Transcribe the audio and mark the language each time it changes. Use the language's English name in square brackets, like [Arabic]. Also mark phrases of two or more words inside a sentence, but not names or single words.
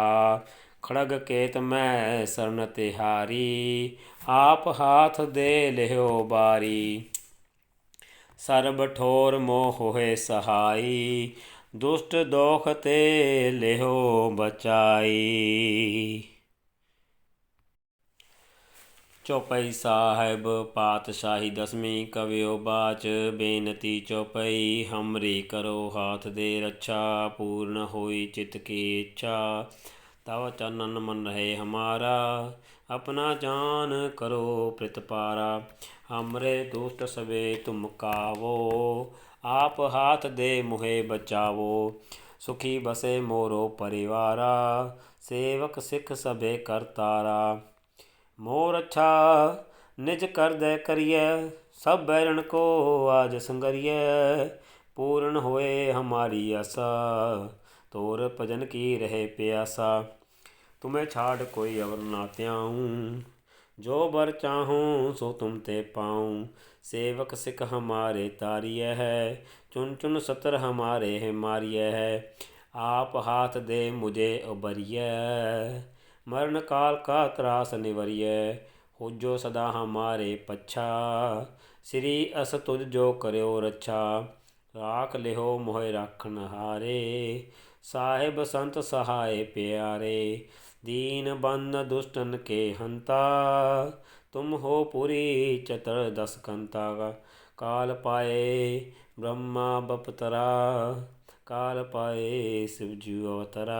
[Braj] खड़ग केत मैं शरण तिहारी, आप हाथ दे लिहो बारी। सर्ब ठोर मोह होए सहाई, दुष्ट दोख ते लिहो बचाई। चौपाई साहिब पातशाही दसवीं कवियो बाच बेनती चौपाई। हमरी करो हाथ दे रक्षा, पूर्ण होई चित की इच्छा। तव चरणन मन रहे हमारा, अपना जान करो प्रतिपारा। हमरे दुष्ट सबे तुम कावो, आप हाथ दे मुहे बचावो। सुखी बसे मोरो परिवारा, सेवक सिख सबे करतारा। मोर अच्छा निज कर दे करिए, सब बैरन को आज संगरिए। पूर्ण होए हमारी आशा, तोर भजन की रहे प्यासा। तुम्हें छाड़ कोई अवर ना त्याऊँ, जो बर चाहूँ सो तुम ते पाऊँ। सेवक सिख हमारे तारिय है, चुन चुन सतर हमारे मारिय है। आप हाथ दे मुझे उबरिय, मरण काल का त्रास निवरिय। हो जो सदा हमारे पच्छा, श्री अस तुझ जो करो रक्षा। राख लिहो मोहि राखन हारे, साहिब संत सहाय प्यारे। दीन बंद दुष्टन के हंता, तुम हो पुरी चतर दस कंता। काल पाए ब्रह्मा बपतरा, काल पाए शिव जी अवतरा।